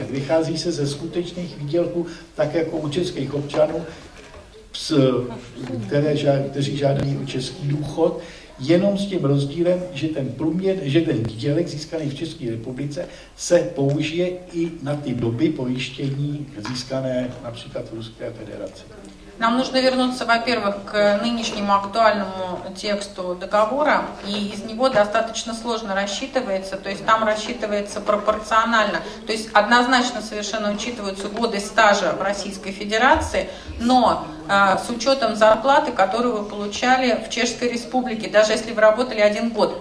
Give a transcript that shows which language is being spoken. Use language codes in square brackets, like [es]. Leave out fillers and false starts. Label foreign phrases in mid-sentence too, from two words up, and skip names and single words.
[cs] Vychází se ze skutečných výdělků, tak jako u českých občanů, kteří žádají o český důchod, jenom s tím rozdílem, že ten výdělek získaný v České republice se použije i na ty doby pojištění získané například v Ruské federaci. [ru] Нам нужно вернуться, во-первых, к нынешнему актуальному тексту договора, и из него достаточно сложно рассчитывается, то есть там рассчитывается пропорционально, то есть однозначно совершенно учитываются годы стажа в Российской Федерации, но с учетом зарплаты, которую вы получали в Чешской Республике, даже если вы работали 1 год.